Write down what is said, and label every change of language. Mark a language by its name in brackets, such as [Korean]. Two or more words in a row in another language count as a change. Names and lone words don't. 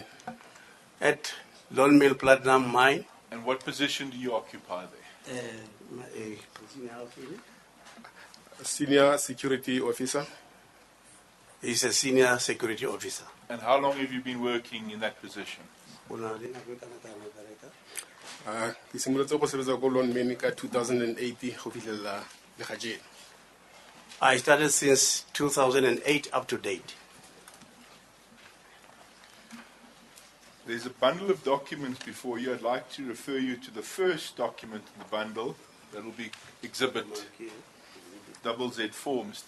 [English] At Lone Mill Platinum Mine. And what position do you occupy there? Senior Security Officer. He's a Senior Security Officer. And how long have you been working in that position? [Tswana] Ke simolotse go sebetsa ko Lone Mill ka 2008 go fitlhela le ga jeno. [English] I started since 2008 up to date. There's a bundle of documents before you. I'd like to refer you to the first document in the bundle. That will be Exhibit double Z4, Mr.